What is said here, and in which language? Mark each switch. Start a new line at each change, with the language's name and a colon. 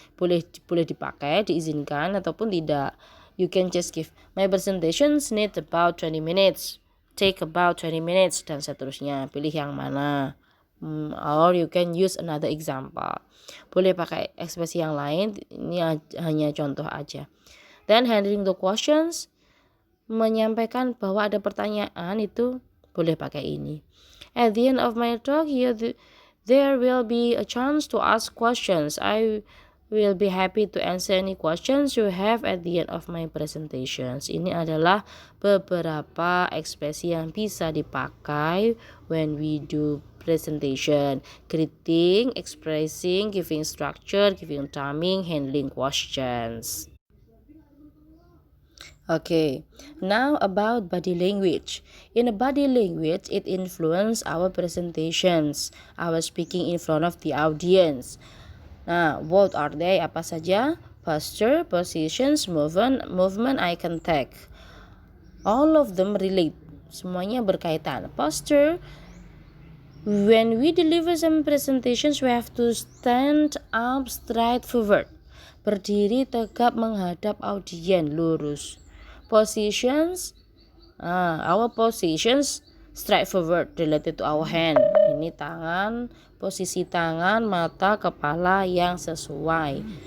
Indonesian: Boleh dipakai, diizinkan ataupun tidak.
English: You can just give my presentations need about 20 minutes, take about 20 minutes
Indonesian: dan seterusnya. Pilih yang mana.
English: Or you can use another example.
Indonesian: Boleh pakai ekspresi yang lain, ini hanya contoh aja.
English: Then handling the questions,
Indonesian: menyampaikan bahwa ada pertanyaan itu boleh pakai ini.
English: At the end of my talk there will be a chance to ask questions. I will be happy to answer any questions you have at the end of my presentations.
Indonesian: Ini adalah beberapa ekspresi yang bisa dipakai
English: when we do presentation. Greeting, expressing, giving structure, giving timing, handling questions. Okay, now about body language. In a body language, it influences our presentations, our speaking in front of the audience. Nah, what are they?
Indonesian: Apa saja?
English: Posture, positions, movement, eye contact. All of them relate.
Indonesian: Semuanya berkaitan.
English: Posture, when we deliver some presentations, we have to stand up straight forward.
Indonesian: Berdiri tegap menghadap audiens, lurus.
English: Positions, our positions straight forward related to our hand.
Indonesian: Ini tangan, posisi tangan, mata, kepala yang sesuai.